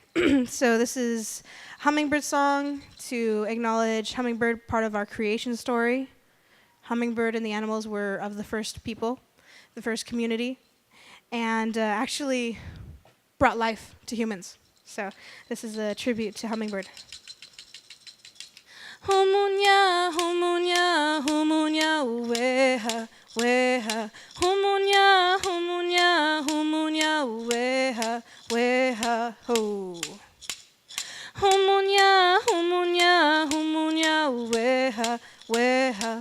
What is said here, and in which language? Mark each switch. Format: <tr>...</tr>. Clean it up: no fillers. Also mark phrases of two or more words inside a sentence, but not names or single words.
<en>So this is hummingbird song to acknowledge hummingbird, part of our creation story. Hummingbird and the animals were of the first people, the first community, and actually brought life to humans. So this is a tribute to hummingbird. Humunya, humunya, humunya, weha, weha. Humunya, humunya, humunya, weha, weha, ho. Humunya, humunya, humunya, weha, weha.</en>